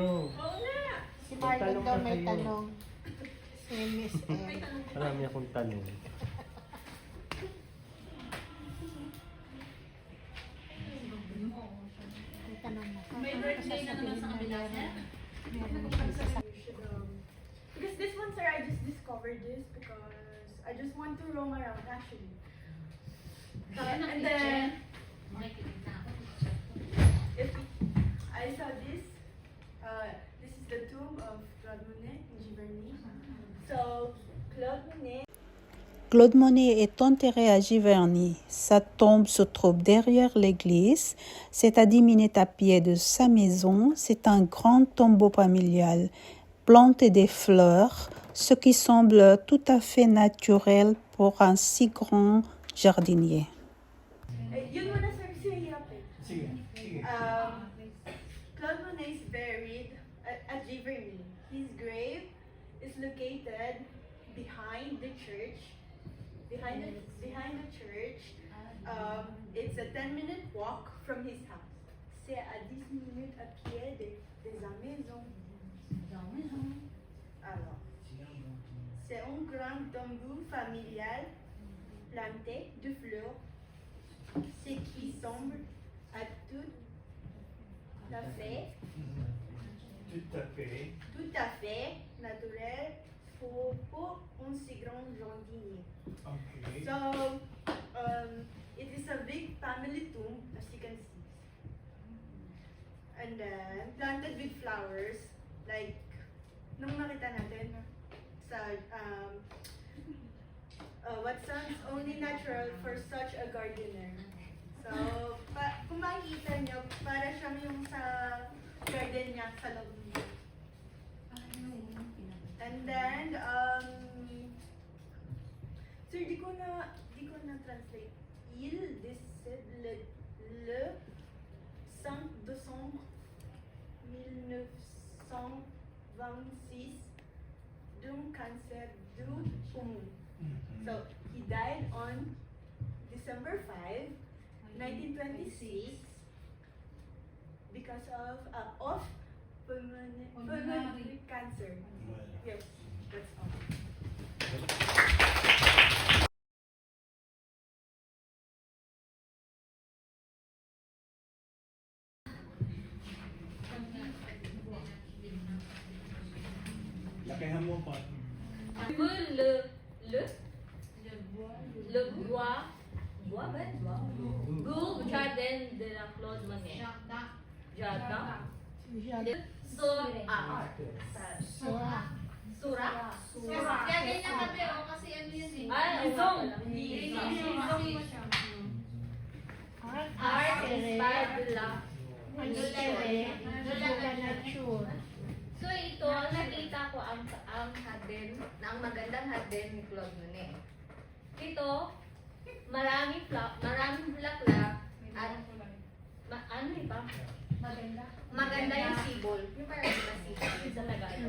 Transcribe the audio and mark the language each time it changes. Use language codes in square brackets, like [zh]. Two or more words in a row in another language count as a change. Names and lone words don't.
[tl] Oo nga. Si Marlon Magtanong daw na may kayo. tanong. Si Miss M. Marami akong tanong. May tanong na. May birthday na naman sa kabila, sir. [en] Because this one, sir, I just discovered this because I just want to roam around actually. And then if I saw this, this is the tomb of Claude Monet in Giverny. So Claude Monet. [fr] Claude Monet est enterré à Giverny. Sa tombe se trouve derrière l'église. C'est à 10 minutes à pied de sa maison. C'est un grand tombeau familial, planté des fleurs, ce qui semble tout à fait naturel pour un si grand jardinier. [tl] Yun muna, sir, kasi hirap eh. Sige, sige. [en] Claude Monet is buried at Giverny. His grave is located behind the church. Behind the church, it's a 10-minute walk from his house. [fr] C'est à 10 minutes à pied de sa maison. Alors, c'est un grand tombeau familial planté de fleurs, ce qui semble à tout à fait Tout à fait. naturel pour un si grand jardinier. [en] Okay. So, it is a big family tomb, as you can see. And then, planted with flowers, like, [tl] nung nakita natin sa, [en] what sounds only natural for such a gardener. So, [tl] kung makikita nyo, para siyang yung sa garden niya sa loob niya. [en] And then, sir, [tl] di ko na translate. [fr] Il décède le 5 décembre 1926 d'un cancer du poumon. [en] So, he died on December 5, 1926 because of pulmonary cancer. Yes, that's all. [tl] Lakihan mo pa. [fr] Le bois Jardin de la Claude Monet. Jardin. Sura. [tl] Kaya ganyan kami, kasi ano yun eh. [fr] Zong. [en] Art inspired [fr] de la Nature. [tl] So ito, ang nakita ko ang hardin, ang magandang hardin ni Claude Monet. Ito, maraming bulaklak at ano iba? Maganda yung sibol. Yung parang iba sibol. Yung sa Tagalog.